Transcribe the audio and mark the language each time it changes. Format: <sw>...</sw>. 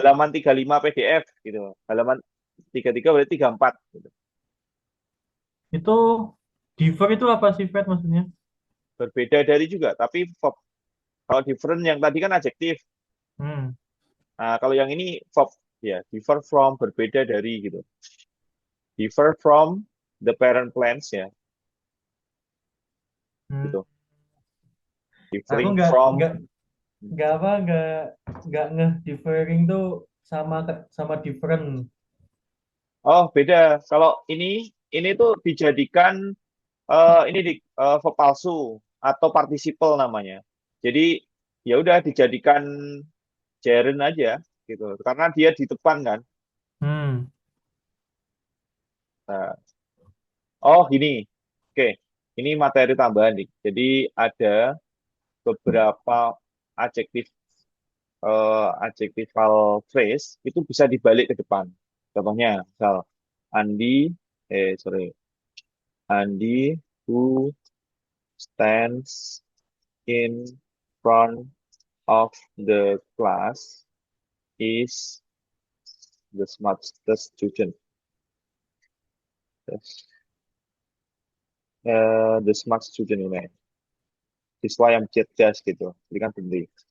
<id>halaman 35 PDF gitu. Halaman 33 berarti 34 gitu. Itu differ itu apa sih, Fred, maksudnya? Berbeda dari juga, tapi verb. Kalau different yang tadi kan adjektif. Hmm. Nah, kalau yang ini verb ya,</id> <en>differ from</en> <id>berbeda dari gitu.</id> <en>Differ from the parent plants</en> <id>ya, Hmm. gitu. Aku</id> <en>Differing from.</en> <id>nggak nggak apa nggak ngeh differing tuh sama sama different. Oh, beda. Kalau ini tuh dijadikan ini di verb palsu atau participle namanya. Jadi ya udah dijadikan gerund aja gitu. Karena dia di depan kan. Hmm. Nah, oh, gini. Oke, ini materi tambahan nih. Jadi ada beberapa adjektif adjectival phrase itu bisa dibalik ke depan. Contohnya, misal</id> <en>Andi, sorry, Andi who stands in front of the class is the smartest student. Yes. The smart student</en> <id>ini, siswa yang cerdas gitu. Ini kan penting.</id>